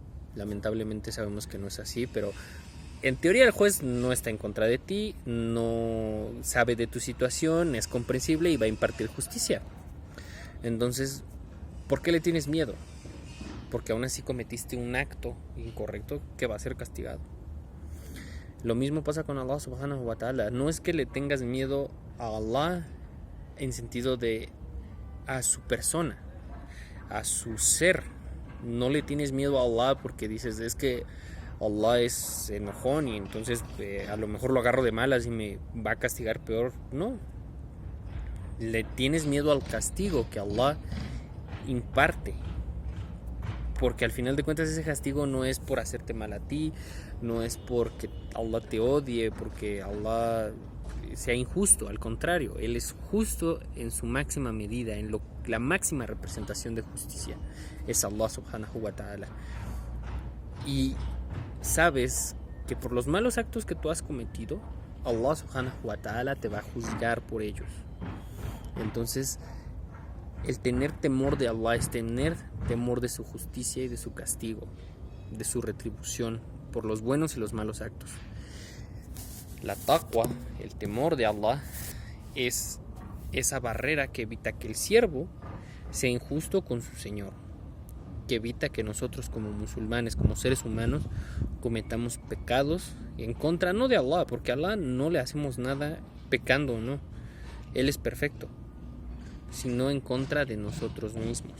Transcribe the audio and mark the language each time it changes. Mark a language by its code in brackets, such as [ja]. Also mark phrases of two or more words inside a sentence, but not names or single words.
[es] Lamentablemente sabemos que no es así, pero en teoría el juez no está en contra de ti, no sabe de tu situación, es comprensible y va a impartir justicia. Entonces, ¿por qué le tienes miedo? Porque aún así cometiste un acto incorrecto que va a ser castigado. Lo mismo pasa con [ar] الله سبحانه وتعالى. [es] No es que le tengas miedo a Allah en sentido de a su persona, a su ser. No le tienes miedo a Allah porque dices, es que Allah es enojón y entonces a lo mejor lo agarro de malas y me va a castigar peor. No. Le tienes miedo al castigo que Allah imparte. Porque al final de cuentas ese castigo no es por hacerte mal a ti, no es porque Allah te odie, porque Allah sea injusto. Al contrario, Él es justo en su máxima medida, en la máxima representación de justicia. Es [ar] الله سبحانه وتعالى. [es] Y sabes que por los malos actos que tú has cometido, [ar] الله سبحانه وتعالى [es] te va a juzgar por ellos. Entonces, el tener temor de Allah es tener temor de su justicia y de su castigo, de su retribución por los buenos y los malos actos. La taqwa, el temor de Allah, es esa barrera que evita que el siervo sea injusto con su Señor, que evita que nosotros como musulmanes, como seres humanos, cometamos pecados en contra no de Allah, porque a Allah no le hacemos nada pecando, no, Él es perfecto, sino en contra de nosotros mismos.